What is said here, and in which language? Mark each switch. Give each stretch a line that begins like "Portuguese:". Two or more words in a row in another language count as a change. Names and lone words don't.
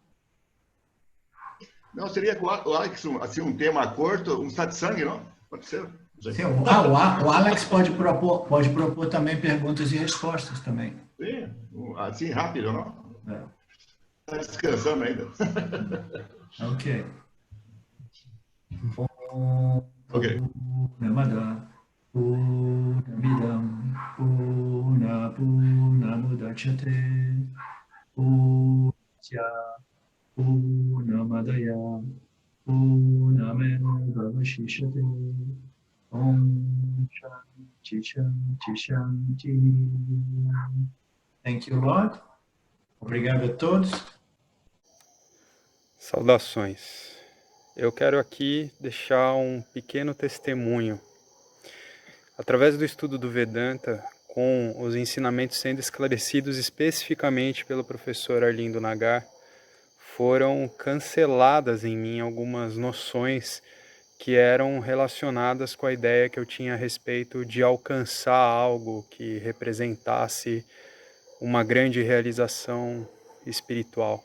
Portuguese: Não, seria com o Alex, assim, um tema curto, um satsang, não? Pode ser. Sim, o Alex pode propor também perguntas e respostas também. Sim, assim rápido, não? É. Está descansando ainda. Ok. Ok.
Sanskrit: Namada, Purnamidam, Purnamudachyate, Purnasya, Purnamadaya, Purnamevavashishate. Om Shanti Shanti Shanti.
English: Thank you, Lord.
Portuguese: Obrigado a todos. Saudações. Eu quero aqui deixar um pequeno testemunho. Através do estudo do Vedanta, com os ensinamentos sendo esclarecidos especificamente pelo professor Arlindo Nagar, foram canceladas em mim algumas noções que eram relacionadas com a ideia que eu tinha a respeito de alcançar algo que representasse uma grande realização espiritual.